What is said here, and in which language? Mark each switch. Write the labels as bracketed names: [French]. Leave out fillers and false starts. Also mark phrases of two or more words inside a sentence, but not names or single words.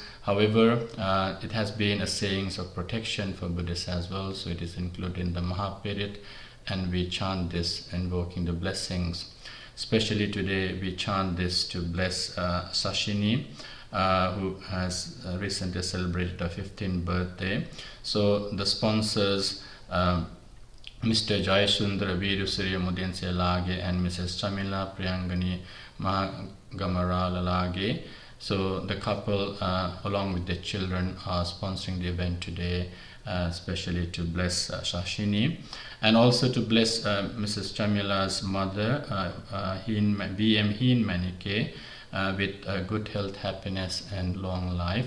[English] However, it has been a sayings of protection for Buddhists as well, so it is included in the Mahapirit, and we chant this invoking the blessings. Especially today, we chant this to bless Sashini, who has recently celebrated her 15th birthday. So the sponsors, Mr. Jayasundara Virusuriya Mudense Lage and Mrs. Chamila Priyangani Mahagamarala Lage. So the couple, along with their children, are sponsoring the event today, especially to bless Shashini, and also to bless Mrs. Chamila's mother, B.M. Heen Manike, with good health, happiness, and long life.